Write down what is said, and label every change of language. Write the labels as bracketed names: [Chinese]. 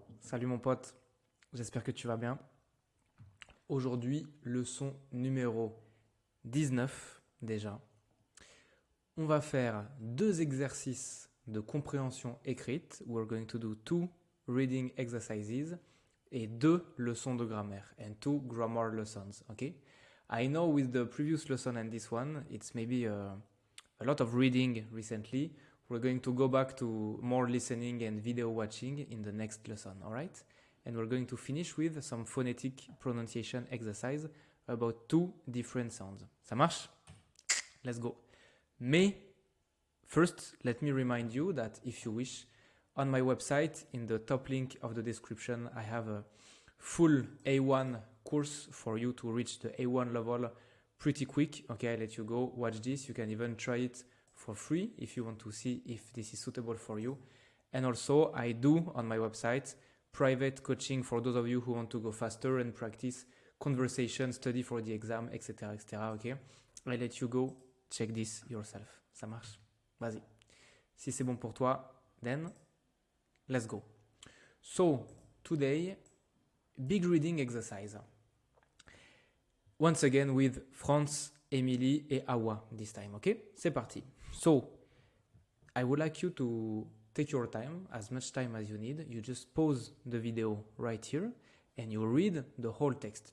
[French] Salut mon pote, j'espère que tu vas bien. Aujourd'hui, leçon numéro 19 déjà. On va faire deux exercices de compréhension écrite. [English] We're going to do two reading exercises [French] et deux leçons de grammaire [English] and two grammar lessons, okay? I know with the previous lesson and this one, it's maybe a lot of reading recently. We're going to go back to more listening and video watching in the next lesson, all right? And we're going to finish with some phonetic pronunciation exercise about two different sounds. [French] Ça marche? [English] Let's go. Mais first, let me remind you that if you wish, on my website, in the top link of the description, I have a full A1 course for you to reach the A1 level pretty quick. Okay, I let you go watch this. You can even try it for free if you want to see if this is suitable for you. And also, I do on my website private coaching for those of you who want to go faster and practice conversation, study for the exam, etc., etc. Okay, I let you go check this yourself. [French] Ça marche? Vas-y. Si c'est bon pour toi, [English] then let's go. So today, big reading exercise. Once again with France, Emily et Awa this time, okay? [French] C'est parti. [English] So, I would like you to take your time, as much time as you need. You just pause the video right here and you read the whole text.